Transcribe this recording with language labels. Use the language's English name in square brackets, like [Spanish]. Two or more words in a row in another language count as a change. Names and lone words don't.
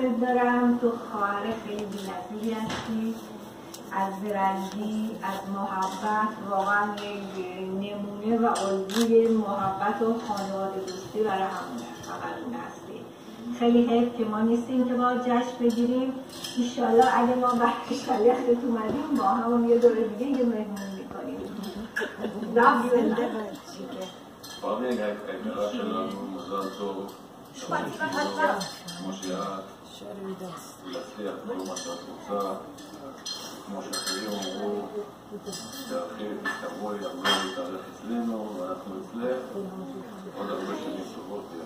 [Persian] دارم تو خواهر خیلی بی‌نظیری هستی از زرنگی از محبت واقعا نمونه و الگوی محبت و خانواده دوستی برای همون هستی خیلی حیف که ما نیستیم که با جشن بگیریم ایشالله اگه ما برای شلیختت اومدیم با همون یه دوره دیگه یه مهمون میکنیم [Hebrew] פרמין היקרה שלנו, מזל טוב, כמו שאת, להצליח כל מה שאת רוצה, כמו שאחרים אמרו, תבואי הרבה להתארח אצלנו, ואנחנו אצלך, עוד הרבה שנים טובות